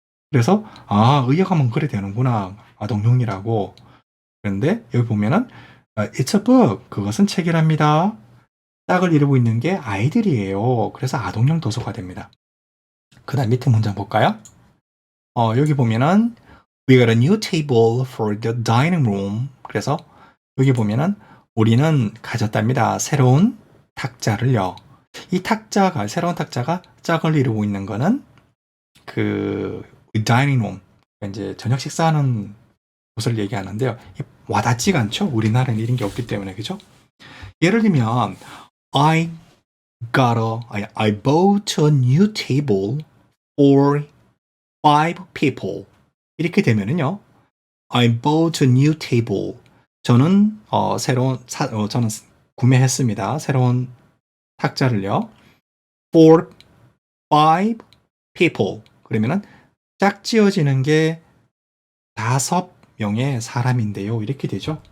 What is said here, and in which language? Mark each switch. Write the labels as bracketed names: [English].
[Korean] 그래서, 의역하면 그래 되는구나. 아동용이라고. 그런데 여기 보면은, [English] It's a book. [Korean] 그것은 책이랍니다. 짝을 이루고 있는 게 아이들이에요. 그래서 아동용 도서가 됩니다. 그 다음 밑에 문장 볼까요? 여기 보면은 [English] We got a new table for the dining room. [Korean] 그래서 여기 보면은 우리는 가졌답니다. 새로운 탁자를요. 이 탁자가 새로운 탁자가 짝을 이루고 있는 거는 그 dining room, 이제 저녁 식사하는 곳을 얘기하는데요. 와닿지가 않죠. 우리나라는 이런 게 없기 때문에 그죠? 예를 들면 [English] I bought a new table for 5 people. [Korean] 이렇게 되면은요. [English] I bought a new table. [Korean] 저는 저는 구매했습니다. 새로운 탁자를요. [English] For 5 people. [Korean] 그러면은 짝지어지는 게 5명의 사람인데요. 이렇게 되죠.